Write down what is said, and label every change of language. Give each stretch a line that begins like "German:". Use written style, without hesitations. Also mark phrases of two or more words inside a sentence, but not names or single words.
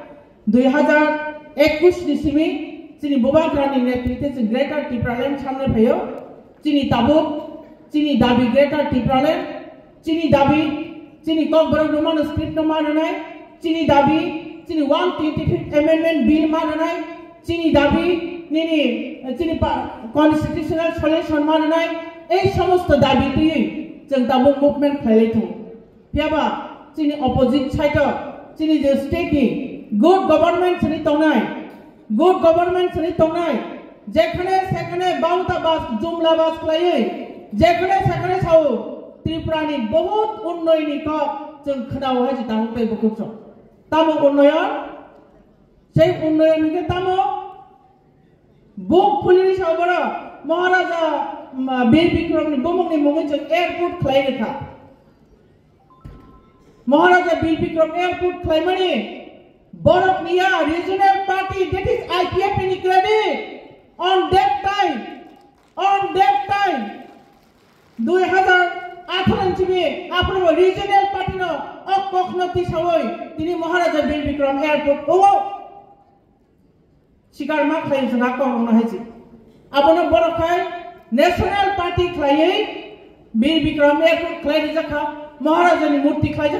Kok Borok: 2021 नि सिमि चिनि बोबाग्रानि नेतृत्वे जों ग्रेटर त्रिपुरालेण्ड सामलाय फैयो चिनि ताबुक चिनि दाबि ग्रेटर त्रिपुरालेण्ड चिनि दाबि चिनि ककबरक नुमानो स्क्रिप्ट न माननाय चिनि दाबि चिनि 125
English: amendment bill
Kok Borok: माननाय चिनि दाबि निनि चिनि
English: constitutional solution
Kok Borok: माननाय
Bangla: এই সমস্ত দাবি দিয়ে
Kok Borok: जों दाबो मुभमेंट खालायथों पियाबा चिनि
English: opposite side
Kok Borok: चिनि जे स्टेटनि
English: good government
Kok Borok: सनि तंनाय जेखने सेखने बाउता बास जुमला बास खालायै जेखने सेखने साव त्रिपुरानि बहुत उन्नयननि क जों खोनाव हाय जे दाहुते बुकुसो तामो उन्नयन সেই उन्नयननि तामो बुक पुलिस सावबरा महाराजा बीर विक्रमनि बमंनि मुङै जों एयारपोर्ट खालायनोखा महाराजा बीर विक्रम एयारपोर्ट खालायमानि बरफनिया
English: regional party that is
Kok Borok: आईपीएफ नि क्रेडिट
English: on that time
Kok Borok: 2018 सिमे आफ्नो
English: regional party
Kok Borok: न अकखनति सावै तिनी महाराजा बीर विक्रम एयारपोर्ट ओ सिकार मा खाय जों आकन हायछि आबोनो बरखाय
English: national party
Kok Borok: खायै बीर विक्रम एयारपोर्ट खाय जाखा महाराजानि मूर्ति खाय जाखा